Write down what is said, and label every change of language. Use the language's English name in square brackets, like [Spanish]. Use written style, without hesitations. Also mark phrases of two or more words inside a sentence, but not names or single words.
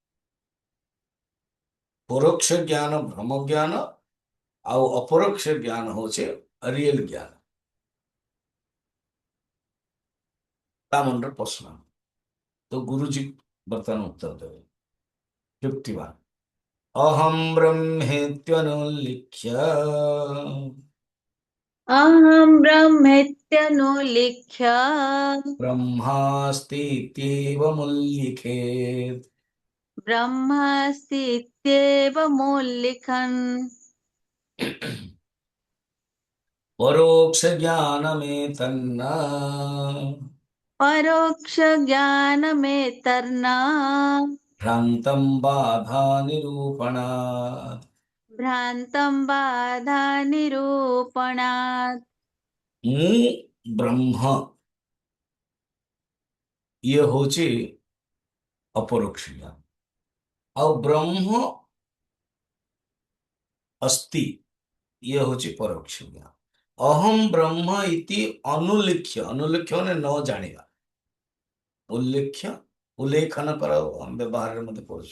[Odia] ପରୋକ୍ଷ ଜ୍ଞାନ ଭ୍ରମ ଜ୍ଞାନ, ଆଉ ଅପରୋକ୍ଷ ଜ୍ଞାନ ହଉଛି ରିଏଲ ଜ୍ଞାନ। ତା ମୁଣ୍ଡରେ ପଶିଲା। ତ ଗୁରୁଜୀ ବର୍ତ୍ତମାନ ଉତ୍ତର ଦେବେ। 51, [Sanskrit] ଅହಂ ବ୍ରହ୍ମେତ୍ୟନୁଲିଖ୍ୟ अहं ब्रह्मेत्यनुलिख्य ब्रह्मास्तीत्येवमुल्लिखेत्। ब्रह्मास्तीत्येवमुल्लिखन् परोक्ष ज्ञानमेतन्न परोक्षज्ञानमेतर्ना भ्रान्तं बाधानिरूपणात्। भ्रान्तं बाधानिरूपणात्। [Odia] ମୁଁ ବ୍ରହ୍ମ, ଇଏ ହଉଛି ଅପରୋକ୍ଷ ଜ୍ଞାନ। ଆଉ ବ୍ରହ୍ମ ଅସ୍ତି, ଇଏ ହଉଛି ପରୋକ୍ଷ ଜ୍ଞାନ। [Sanskrit] ଅହಂ ବ୍ରହ୍ମ ଇତି ଅନୁଲିଖ୍ୟ, [Odia] ଅନୁଲିଖ୍ୟ ମାନେ ନ ଜାଣିବା, ଉଲ୍ଲେଖ୍ୟ ଉଲ୍ଲେଖନ କର ବ୍ୟବହାରରେ ମଧ୍ୟ କରୁଛୁ।